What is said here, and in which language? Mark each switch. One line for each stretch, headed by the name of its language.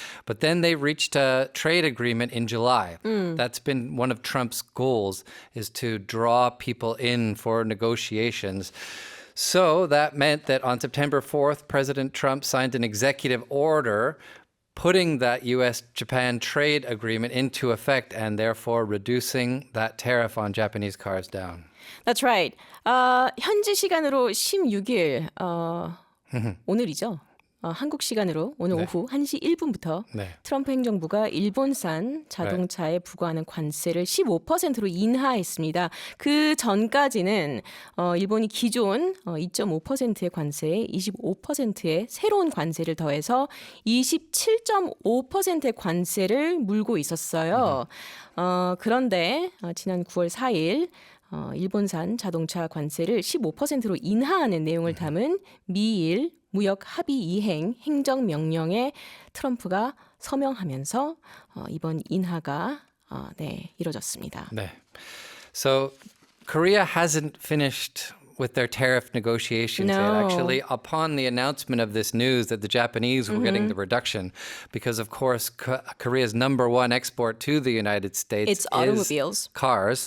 English: But then they reached a trade agreement in July. That's been one of Trump's goals, is to draw people in for negotiations. So that meant that on September 4th, President Trump signed an executive order putting that U.S.-Japan trade agreement into effect and therefore reducing that tariff on Japanese cars down. That's right.
Korean: 현지 시간으로 16일 오늘이죠. 한국 시간으로 오늘 오후 1시 1분부터 트럼프 행정부가 일본산 자동차에 부과하는 관세를 15%로 인하했습니다. 그 전까지는 일본이 기존 2.5%의 관세에 25%의 새로운 관세를 더해서 27.5%의 관세를 물고 있었어요. 그런데 지난 9월 4일 일본산 자동차 관세를 15%로 인하하는 내용을 담은 미일 무역 합의 이행 행정명령에 트럼프가 서명하면서 이번 인하가 이뤄졌습니다. 네.
English: So Korea hasn't finished with their tariff negotiations yet. Actually, upon the announcement of this news that the Japanese were getting the reduction, because of course Korea's number one export to the United States It's automobiles. is cars.